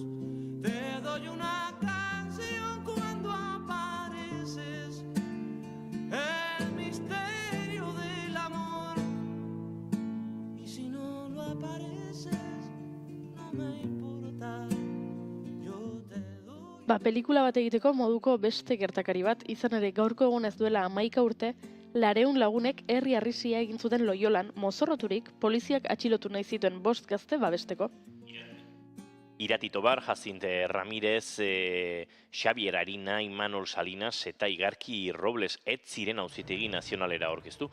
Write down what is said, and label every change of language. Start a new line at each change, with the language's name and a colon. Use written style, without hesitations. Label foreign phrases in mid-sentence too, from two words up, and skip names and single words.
Spanish: Te doy una canción cuando apareces, el misterio del amor. Y si no lo apareces, no me importa, yo te doy.
Basque: Pelikula bat egiteko moduko beste gertakari bat, izan ere gaurko egun ez duela 11 urte, 200 lagunek herri harrisia egin zuten Loiolan, mozorroturik, poliziak atxilotu nahi zituen 5 gazte babesteko. Irati Tobar, Jacinte Ramirez, Xabier Arina, Imanol Salinas eta Igarki Robles ez ziren auzitegi nazionalera aurkeztu.